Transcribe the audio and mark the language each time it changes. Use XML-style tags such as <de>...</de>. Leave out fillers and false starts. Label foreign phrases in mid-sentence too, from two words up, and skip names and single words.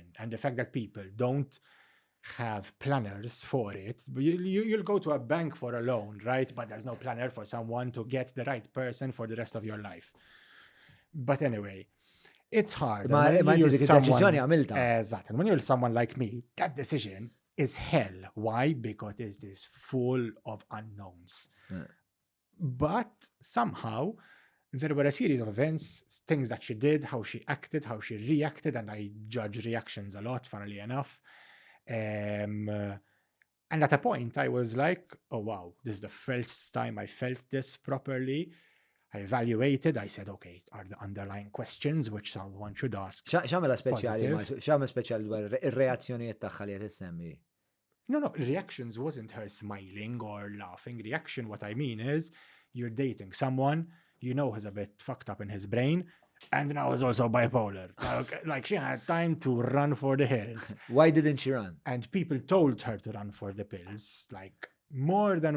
<en>And the fact that people don't have planners for it, you'll go to a bank for a loan, right? But there's no planner for someone to get the right person for the rest of your life. But anyway, it's hard.</en> <mt>Ma</mt> <en>And when</en> <mt>inti</mt> <en>you're</en> <mt>dik</mt> <en>someone-</en> <mt>id-deċiżjoni għamilta.</mt> <en>Exactly. And when you're someone like me, that decision is hell. Why? Because it's this full of unknowns. But somehow, there were a series of events, things that she did, how she acted, how she reacted, and I judge reactions a lot, funnily enough. And at a point, I was like, oh, wow, this is the first time I felt this properly. I evaluated, I said, okay, are the underlying questions which someone should ask?</en> <mt>X'għamela speċjali,</mt> <en>Positive.</en> <mt>x'għamela speċjali dwar ir-reazzjonijiet tagħha li qed issemmi?</mt> <en>No, reactions wasn't her smiling or laughing. Reaction, what I mean is, you're dating someone, you know he's a bit fucked up in his brain, and now he's also bipolar. Like she had time to run for the hills. Why didn't she run? And people told her to run for the pills, like more than</en>